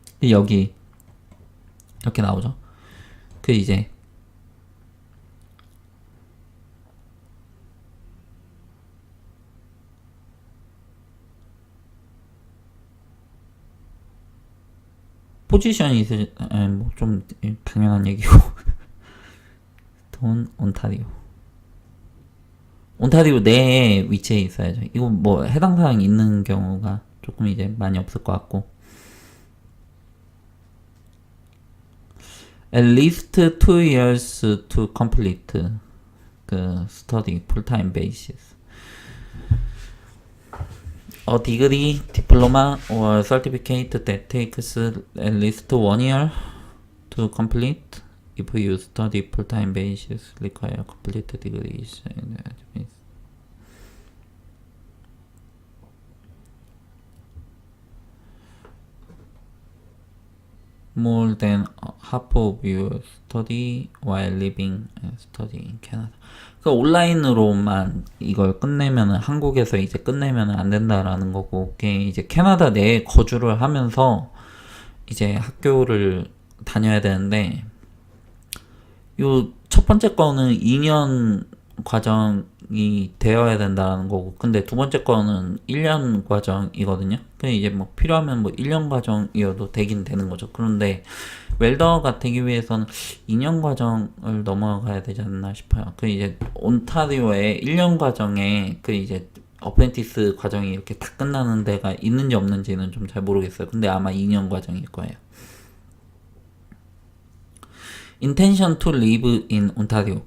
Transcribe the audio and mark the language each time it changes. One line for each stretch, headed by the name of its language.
Korean: 여기 이렇게 나오죠. 이제 포지션이 뭐좀 당연한 얘기고. 돈 온타리오 내에 위치해 있어야죠. 이거 뭐 해당 사항이 있는 경우가 조금 이제 많이 없을 것 같고.
English: At least 2 years to complete study full-time basis. A degree, diploma, or certificate that takes at least 1 year to complete. If you study full-time basis, require complete degrees. More than half of your study while living and study in Canada.
Korean: 온라인으로만 이걸 끝내면은, 한국에서 이제 끝내면은 안 된다라는 거고, 그게 이제 캐나다 내에 거주를 하면서 이제 학교를 다녀야 되는데, 요 첫 번째 거는 2년 과정이 되어야 된다는 거고, 근데 두 번째 거는 1년 과정이거든요. 근데 이제 뭐 필요하면 뭐 1년 과정이어도 되긴 되는 거죠. 그런데 웰더가 되기 위해서는 2년 과정을 넘어가야 되지 않나 싶어요. 이제 온타리오의 1년 과정에 이제 어프렌티스 과정이 이렇게 다 끝나는 데가 있는지 없는지는 좀 잘 모르겠어요. 근데 아마 2년 과정일 거예요.
English: intention to live in 온타리오.